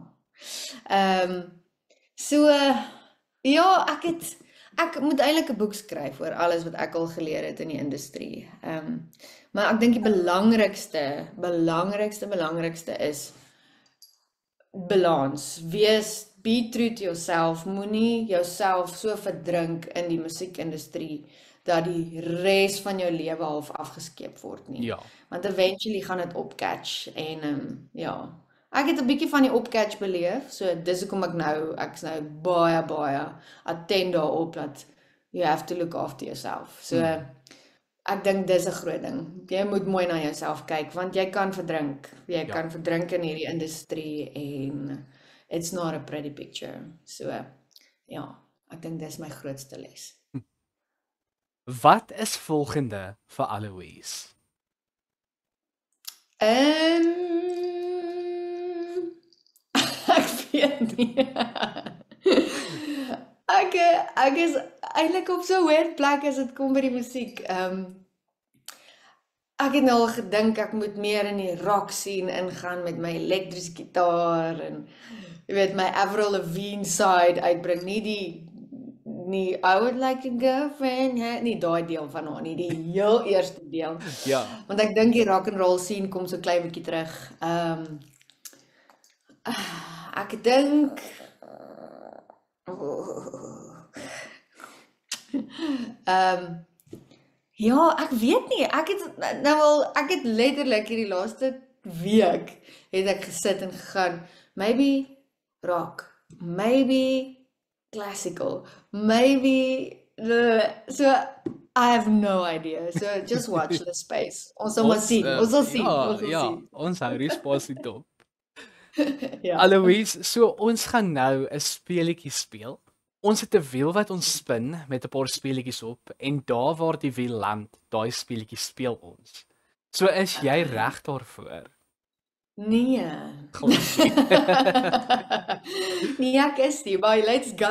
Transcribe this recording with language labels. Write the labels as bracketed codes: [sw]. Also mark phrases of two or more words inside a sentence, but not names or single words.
[af] So ja, ek moet eintlik 'n boek skryf oor alles wat ek al geleer het in die industrie. Maar ek dink die belangrikste is balans. [en] Be true to yourself. [af] Moenie jouself so verdrink in die musiekindustrie dat die res van jou lewe half afgeskeep word nie. Ja. Want eventually gaan dit opcatch en ja. Ek het 'n bietjie van die opcatch beleef, so dis hoekom ek's nou baie attent daarop dat [en] you have to look after yourself. [af] So ek dink dis 'n groot ding. Jy moet mooi na jouself kyk want jy kan verdrink. Jy kan verdrink in hierdie industrie en [en] it's not a pretty picture. [af] So ja, ek dink dis my grootste les. Wat is volgende vir Aloise? Ek weet nie. Ek is eintlik op so 'n weird plek as dit kom by die musiek. Ek het nou al gedink ek moet meer in die [en] rock scene [af] ingaan met my elektriese gitaar en jy weet my Avril Lavigne side uitbring, nie [en] I would like a girlfriend, [af] nie daai deel van haar nie, die heel eerste deel. Ja. Want ek dink die [en] rock and roll scene [af] kom so klein bietjie terug. Ek dink ja, ek weet nie. Ek het letterlik hierdie laaste week het ek gesit en gegaan, [en] maybe rock, maybe classical, maybe so I have no idea. So just watch the space. [af] Ons sal maar sien. Ons sal sien. Ons sal Ja, sien. ons hou responsie dop. Ja. Aloise, so ons gaan nou 'n speletjie speel. Ons het 'n wiel wat ons spin met 'n paar speletjies op en daar waar die wiel land, daai speletjie speel ons. So is jy reg daarvoor? Nee. Glad. Nee, ek is nie, maar [en] let's go.